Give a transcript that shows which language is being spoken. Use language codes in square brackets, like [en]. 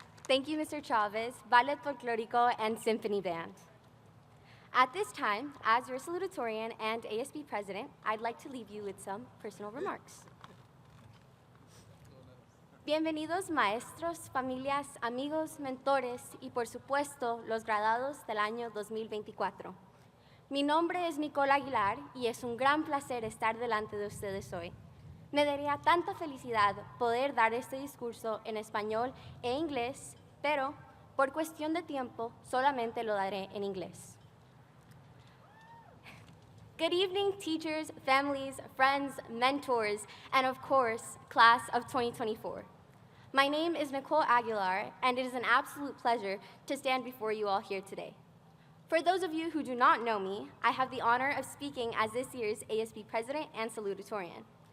[en] Thank you, Mr. Chavez, Ballet Folklorico, and Symphony Band. At this time, as your salutatorian and ASB president, I'd like to leave you with some personal remarks. [es] Bienvenidos maestros, familias, amigos, mentores y por supuesto los graduados del año 2024. Mi nombre es Nicole Aguilar y es un gran placer estar delante de ustedes hoy. Me daría tanta felicidad poder dar este discurso en español e inglés, pero por cuestión de tiempo solamente lo daré en inglés. [en] Good evening, teachers, families, friends, mentors, and of course, class of 2024. My name is Nicole Aguilar, and it is an absolute pleasure to stand before you all here today. For those of you who do not know me, I have the honor of speaking as this year's ASB president and salutatorian.